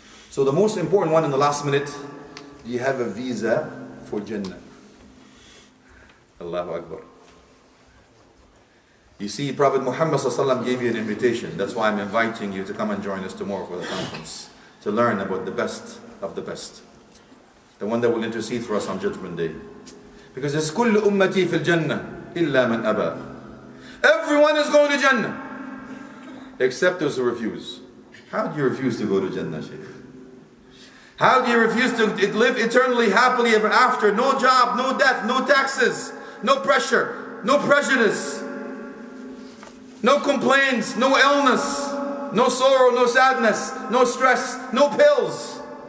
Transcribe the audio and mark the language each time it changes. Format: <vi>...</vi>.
<en>So the most important one in the last minute, you have a visa for Jannah. Allahu Akbar. You see, Prophet Muhammad ﷺ gave you an invitation. That's why I'm inviting you to come and join us tomorrow for the conference, to learn about the best of the best, the one that will intercede for us on Judgment Day. Because it's</en> <ar>كل أمتي في الجنة إلا من أبى.</ar> <en>Everyone is going to Jannah, except those who refuse. How do you refuse to go to Jannah, Shaykh? How do you refuse to live eternally, happily ever after? No job, no death, no taxes, no pressure, no prejudice, no complaints, no illness, no sorrow, no sadness, no stress, no pills.</en>